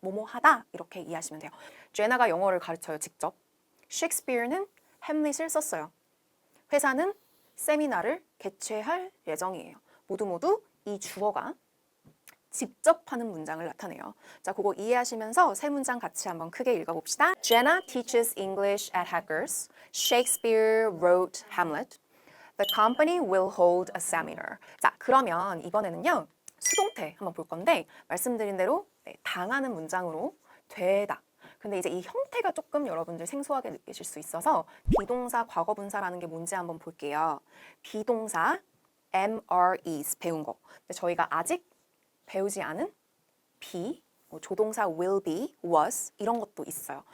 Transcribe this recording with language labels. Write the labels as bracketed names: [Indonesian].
[Korean] 뭐뭐 하다 이렇게 이해하시면 돼요. 제나가 영어를 가르쳐요. 직접. 셰익스피어는 햄릿을 썼어요. 회사는 세미나를 개최할 예정이에요. 모두 이 주어가 직접 하는 문장을 나타내요. 자, 그거 이해하시면서 세 문장 같이 한번 크게 읽어봅시다. [English] Jenna teaches English at Hackers. Shakespeare wrote Hamlet. The company will hold a seminar. [Korean] 자, 그러면 이번에는요. 수동태 한번 볼 건데 말씀드린 대로 당하는 문장으로 되다. 근데 이제 이 형태가 조금 여러분들 생소하게 느끼실 수 있어서 비동사, 과거분사라는 게 뭔지 한번 볼게요. 비동사, MREs 배운 거. 근데 저희가 아직 배우지 않은 be, 조동사 will be, was 이런 것도 있어요.